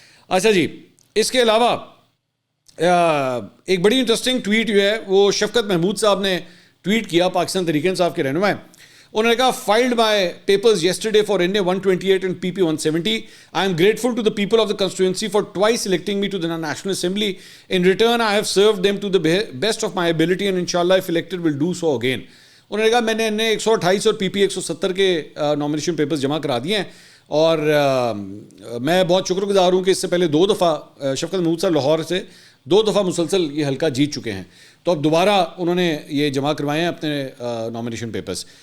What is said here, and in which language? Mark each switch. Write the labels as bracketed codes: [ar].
[ur] اچھا جی، اس کے علاوہ ایک بڑی انٹرسٹنگ ٹویٹ جو ہے وہ شفقت محمود صاحب نے ٹویٹ کیا، پاکستان تحریک انصاف کے رہنما. انہوں نے کہا [en] Filed my papers yesterday for NA 128 and PP 170. I am grateful to the people of the constituency for twice electing me to the National Assembly. In return, I have served them to the best of my ability and inshallah if elected will do so again. [ur] انہوں نے کہا میں نے NA 128 اور PP 170 کے nomination papers جمع کرا دیے ہیں، اور میں بہت شکر گزار ہوں کہ اس سے پہلے 2 دفعہ شفقت محمود صاحب لاہور سے 2 دفعہ مسلسل یہ حلقہ جیت چکے ہیں، تو اب دوبارہ انہوں نے یہ جمع کروائے ہیں اپنے نامینیشن پیپرز.